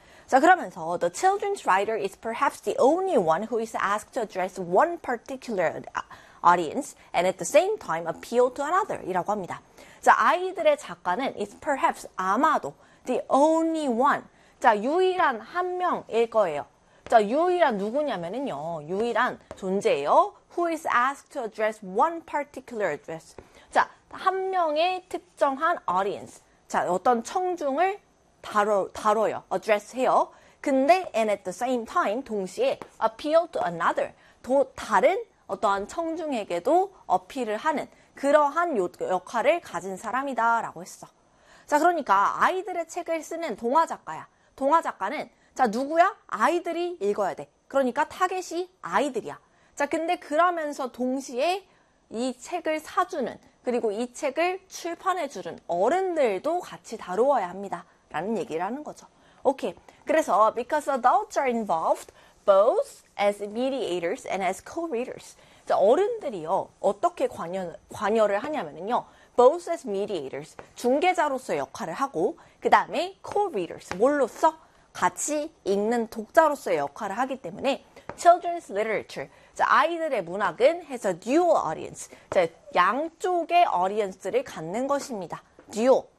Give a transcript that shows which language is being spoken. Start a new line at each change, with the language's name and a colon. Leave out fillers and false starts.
Korean: 자, 그러면서
English: the children's writer is perhaps the only one who is asked to address one particular audience and at the same time appeal to another이라고 합니다.
Korean: 자, 아이들의 작가는
English: is perhaps 아마도 the only one.
Korean: 자, 유일한 한 명일 거예요. 자, 유일한 누구냐면은요. 유일한 존재예요.
English: Who is asked to address one particular address.
Korean: 자, 한 명의 특정한 audience. 자, 어떤 청중을 다뤄요. address 해요. 근데
English: and at the same time
Korean: 동시에
English: appeal to another
Korean: 또 다른 어떠한 청중에게도 어필을 하는 그러한 역할을 가진 사람이다라고 했어. 자, 그러니까 아이들의 책을 쓰는 동화 작가야. 동화 작가는 자, 누구야? 아이들이 읽어야 돼. 그러니까 타겟이 아이들이야. 자, 근데 그러면서 동시에 이 책을 사주는 그리고 이 책을 출판해 주는 어른들도 같이 다루어야 합니다. 라는 얘기를 하는 거죠. 오케이.
English: 그래서 because adults are involved both as mediators and as co-readers.
Korean: 자, 어른들이요. 어떻게 관여를 하냐면요. both as mediators. 중개자로서의 역할을 하고 그다음에 co-readers. 뭘로써? 같이 읽는 독자로서의 역할을 하기 때문에 children's literature. 자, 아이들의 문학은
English: has a dual audience.
Korean: 자, 양쪽의 audience를 갖는 것입니다. dual.